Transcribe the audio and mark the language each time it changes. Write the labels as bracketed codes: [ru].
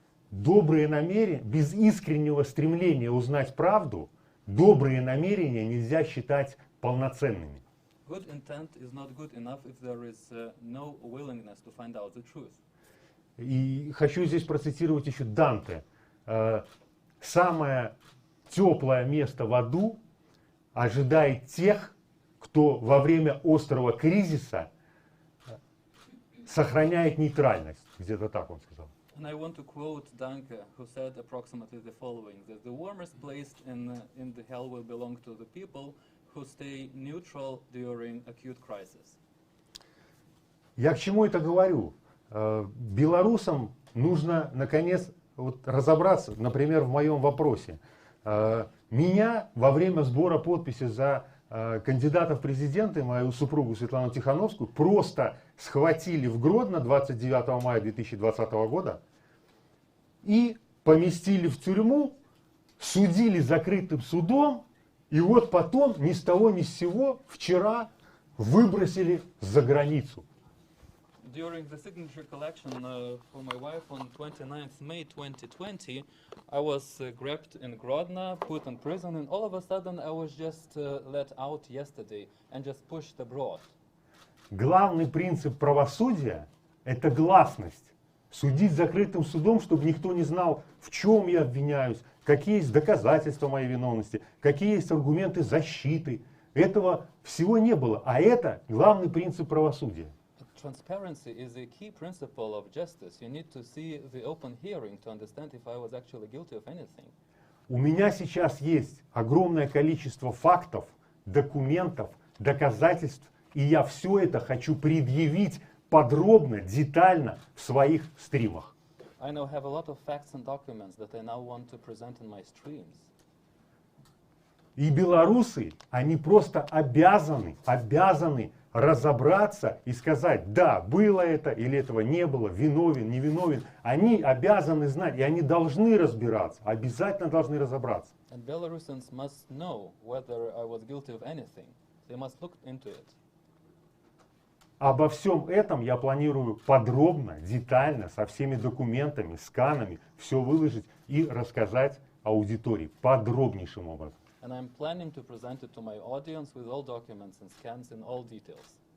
[ru] Добрые намерения, без искреннего стремления узнать правду, добрые намерения нельзя считать полноценными. [en] Good intent is not good enough if there is no willingness to find out the truth. [ru] И хочу здесь процитировать еще Данте. Самое теплое место в аду ожидает тех, кто во время острого кризиса сохраняет нейтральность. Где-то так он сказал. [en] And I want to quote Danke, who said approximately the following, that the warmest place in the hell will belong to the people who stay neutral during acute crisis. [ru] Я к чему это говорю? Белорусам нужно, наконец, разобраться, например, в моем вопросе. Меня во время сбора подписи за кандидата в президенты, мою супругу Светлану Тихановскую, просто схватили в Гродно 29 мая 2020 года и поместили в тюрьму, судили закрытым судом, и вот потом ни с того ни с сего вчера выбросили за границу. [en] During the signature collection for my wife on 29th May 2020, I was grabbed in Grodno, put in prison, and all of a sudden I was just let out yesterday and just pushed abroad. [ru] Главный принцип правосудия – это гласность. Судить закрытым судом, чтобы никто не знал, в чем я обвиняюсь, какие есть доказательства моей виновности, какие есть аргументы защиты. Этого всего не было, а это главный принцип правосудия. [en] Transparency is a key principle of justice. You need to see the open hearing to understand if I was actually guilty of anything. [ru] У меня сейчас есть огромное количество фактов, документов, доказательств, и я все это хочу предъявить подробно, детально в своих стримах. [en] I now have a lot of facts and documents that I now want to present in my streams. [ru] И белорусы, они просто обязаны разобраться и сказать, да, было это или этого не было, виновен, невиновен. Они обязаны знать, и они должны разбираться, обязательно должны разобраться. [en] And Belarusians must know whether I was guilty of anything. They must look into it. [ru] Обо всем этом я планирую подробно, детально, со всеми документами, сканами, все выложить и рассказать аудитории подробнейшим образом. [en] and I'm planning to present it to my audience with all documents and scans in all details.